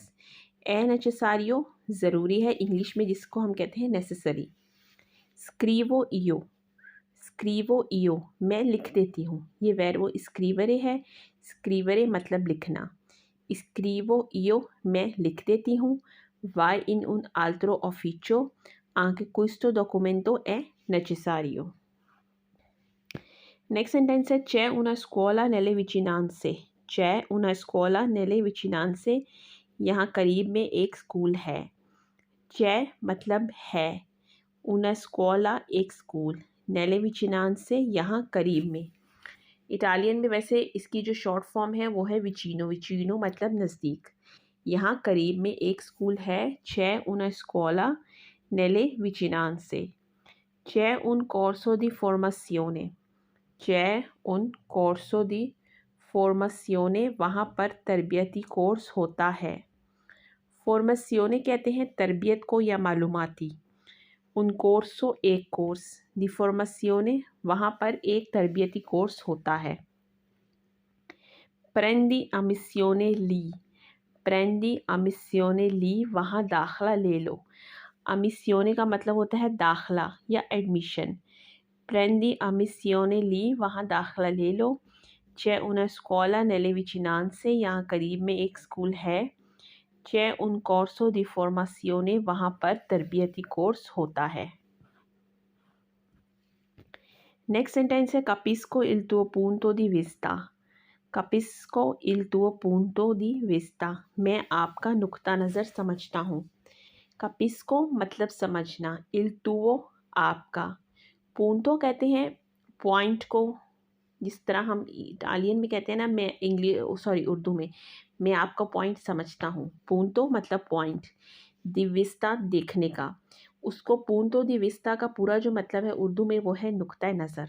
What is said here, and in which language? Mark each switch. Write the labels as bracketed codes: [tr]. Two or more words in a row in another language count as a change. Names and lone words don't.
[it] è necessario [ur] ضروری ہے انگلش میں، جس کو ہم کہتے ہیں نیسیسری. [it] scrivo io [ur] میں لکھ دیتی ہوں. یہ وربو سکریورے ہے۔ سکریورے مطلب لکھنا. [it] scrivo io [ur] میں لکھ دیتی ہوں. [it] vai in un altro ufficio, anche questo documento è necessario. [en] next sentence [it] है c'è una scuola nelle vicinanze। c'è una scuola nelle vicinanze, [ur] یہاں قریب میں ایک سکول ہے. c'è مطلب ہے, [it] una scuola [ur] ایک سکول, [it] nelle vicinanze [ur] یہاں قریب میں. اٹالین میں ویسے اس کی جو شارٹ فارم ہے وہ ہے ویچینو. ویچینو مطلب نزدیک. یہاں قریب میں ایک سکول ہے. [it] c'è una scuola nelle vicinanze। c'è un corso di formazione। c'è un corso di formazione, [ur] وہاں پر تربیتی کورس ہوتا ہے. فورمیسیونے کہتے ہیں تربیت کو یا معلوماتی. [it] un corso [ur] ایک کورس, [it] di formazione [ur] وہاں پر ایک تربیتی کورس ہوتا ہے. [it] prendi ammissione lì. prendi ammissione lì, [ur] وہاں داخلہ لے لو. امیسیونے کا مطلب ہوتا ہے داخلہ یا ایڈمیشن. [it] prendi ammissione lì, [ur] وہاں داخلہ لے لو. [it] c'è una scuola nelle vicinanze, [ur] یہاں قریب میں ایک سکول ہے. [it] c'è un corso di formazione, [ur] وہاں پر تربیتی کورس ہوتا ہے. [en] next sentence [it] है capisco il tuo punto di vista। capisco il tuo punto di vista, [ur] میں آپ کا نکتہ نظر سمجھتا ہوں. capisco مطلب سمجھنا, [it] il tuo [ur] آپ کا، punto کہتے ہیں پوائنٹ کو. جس طرح ہم اٹالین میں کہتے ہیں نا، میں اردو میں میں آپ کا پوائنٹ سمجھتا ہوں. پونتو مطلب پوائنٹ، دی ویستا دیکھنے کا. اس کو [it] punto di vista [ur] کا پورا جو مطلب ہے اردو میں وہ ہے نکتہ نظر.